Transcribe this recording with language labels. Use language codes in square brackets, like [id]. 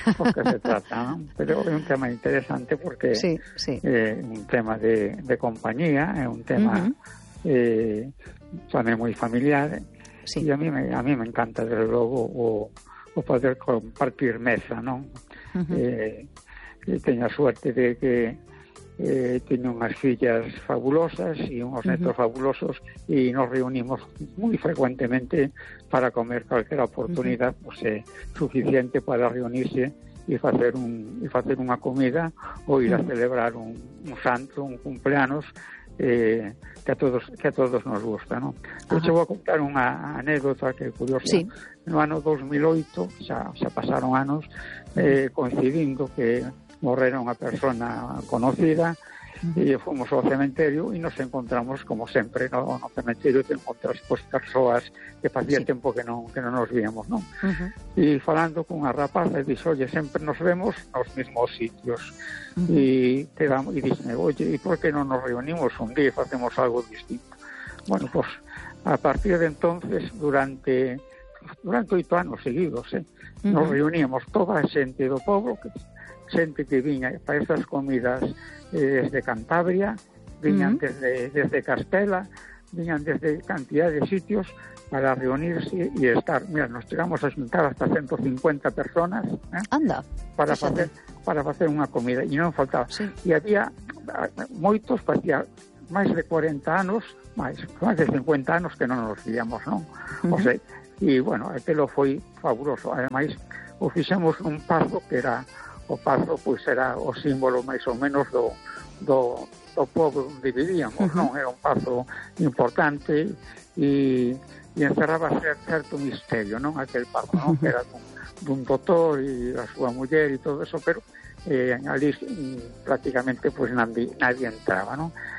[es] Porque se trata, ¿no? Pero es un tema interesante porque es un tema de compañía, es un tema también muy familiar. Sí. Y a mí me encanta, desde luego, [gl] o poder compartir mesa, non? Teño a suerte de que teño unhas fillas fabulosas e unhos netos fabulosos e nos reunimos moi frecuentemente para comer calquera oportunidade suficiente para reunirse e facer unha comida ou ir a celebrar un santo, un cumpleanos que a todos nos gusta, non? Eu te vou a contar unha anécdota que é curiosa. Sí. No ano 2008, xa pasaron anos, coincidindo que morrera unha persona conocida, e fomos ao cementerio e nos encontramos, como sempre, ¿no? No cementerio te encontras pues, persoas que facía sí. tempo que non nos víamos, ¿no? Uh-huh. E falando con unha rapaza, dixo, oye, sempre nos vemos nos mesmos sitios. Uh-huh. E dixo, oye, ¿y por que non nos reunimos un día e facemos algo distinto? Bueno, pues, a partir de entonces, durante 8 anos seguidos, ¿eh? Uh-huh. Nos reuníamos toda a xente do pobo, xente que viña para estas comidas desde Cantabria, viñan uh-huh. desde Castela, viñan desde cantidad de sitios para reunirse y estar. Mira, nos chegamos a xuntar hasta 150 personas, ¿eh? Anda, para facer unha comida, e non faltaba. Sí. E había moitos, facía máis de 40 anos, máis de 50 anos que non nos víamos, non? Uh-huh. O sea, e, bueno, aquilo foi fabuloso. Ademais, o fixemos un paso que era o paso, pois, era o símbolo máis ou menos do pobo onde vivíamos, uh-huh. non? Era un paso importante e encerraba certo misterio, non? Aquel paso, uh-huh. non? Era dun doutor e a súa muller e todo eso, pero ali prácticamente pois, nadie entraba, non?